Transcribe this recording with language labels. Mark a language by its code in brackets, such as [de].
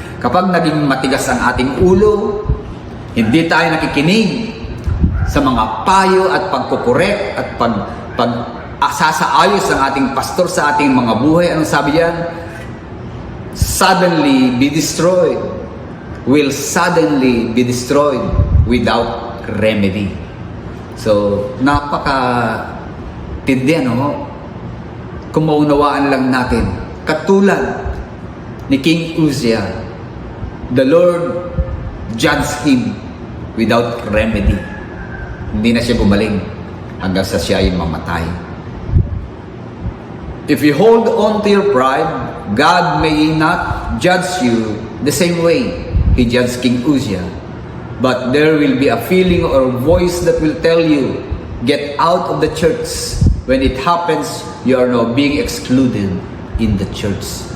[tl] Kapag naging matigas ang ating ulo, hindi tayo nakikinig sa mga payo at pagkukorek at sasaayos ng ating pastor sa ating mga buhay. Anong sabi diyan? [en] suddenly be destroyed, will suddenly be destroyed without remedy. [tl] So, napaka-tindi, ano? Kung maunawaan lang natin, katulad ni King Uzziah, [en] the Lord judged him without remedy. [tl] Hindi na siya gumaling hanggang sa siya ay mamatay. [en] If you hold on to your pride, God may not judge you the same way He judged King Uzziah. But there will be a feeling or voice that will tell you, get out of the church. When it happens, you are now being excluded in the church.